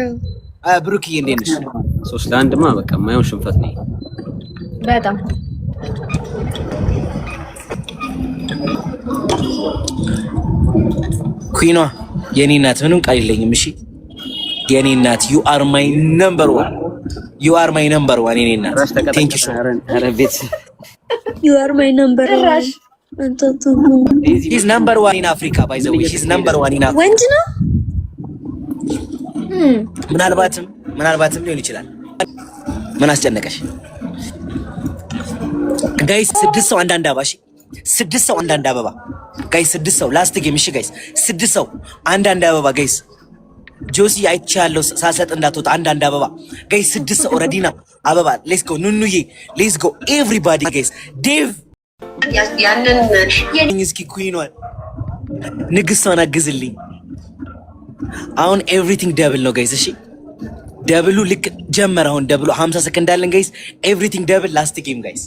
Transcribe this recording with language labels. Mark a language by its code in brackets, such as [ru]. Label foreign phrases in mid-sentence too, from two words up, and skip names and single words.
[am] ብሩክዬ እንዴት ነሽ? 3-1 ማ በቃ የማይሆን ሽንፈት ነው በጣም ኩይኗ የኔ እናት ምንም ቃል የለኝም። እሺ የኔ እናት [en] you are my number one [am] የኔ እናት [en] thank you so much You are my number one. he's number one in Africa by the way he's number one in Africa [am] ወንድ ነው ምናልባትም ሊሆን ይችላል። ምን አስጨነቀሽ ጋይስ? 6 ሰው አንዳንድ አበባ። እሺ 6 ሰው አንዳንድ አበባ ጋይስ። 6 ሰው [en] last game። [am] እሺ ጋይስ 6 ሰው አንዳንድ አበባ ጋይስ። ጆሲ አይቻለሁ ሳሰጥ እንዳትወጣ አንዳንድ አበባ ጋይስ። 6 ሰው ኦሬዲ ነው አበባ። [en] let's go ኑኑዬ let's go everybody guys። [am] ዴቭ ያንን እስኪ ኩይኗን ንግስቷን አግዝልኝ። አሁን [en] everything double [am] ነው ጋይስ። እሺ ደብሉ ልክ ጀመረ። አሁን ደብሉ 50 ሰከንድ አለን ጋይስ። [en] everything double last game guys።